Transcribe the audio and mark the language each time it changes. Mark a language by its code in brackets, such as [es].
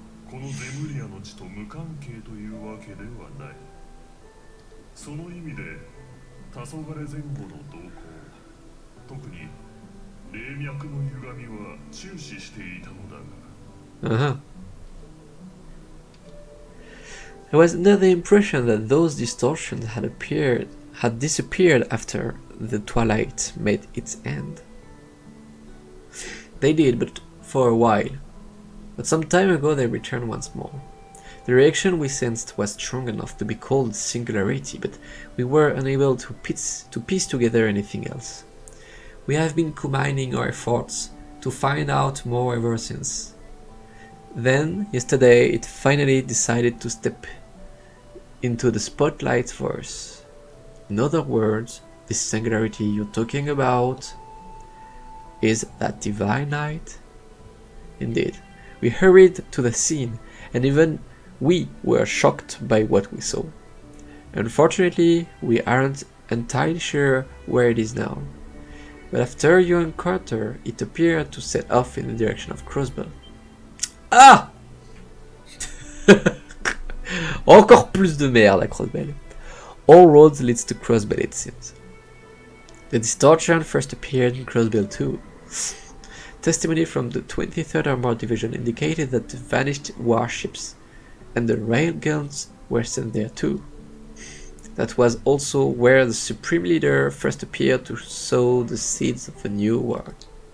[ja] このゼムリアの地と無関係というわけではない。その意味で、黄昏前後の動向、特に霊脈の歪みは注視していたのだが。 [en] I was under the impression that those distortions had disappeared after the twilight made its end. They did, but for a while. But some time ago they returned once more. The reaction we sensed was strong enough to be called singularity, but we were unable to piece together anything else. We have been combining our efforts to find out more ever since. Then, yesterday, it finally decided to step into the spotlight for us. In other words, this singularity you're talking about is that divine night? Indeed. We hurried to the scene, and even we were shocked by what we saw. Unfortunately, we aren't entirely sure where it is now. But after your encounter, it appeared to set off in the direction of Crossbell. Ah! [fr] Encore plus de merde à Crossbell. [en] All roads leads to Crossbell, it seems. The distortion first appeared in Crossbell too. Testimony from the 23rd Armored Division indicated that the vanished warships and the railguns were sent there too. That was also where the Supreme Leader first appeared to sow the seeds of a new world.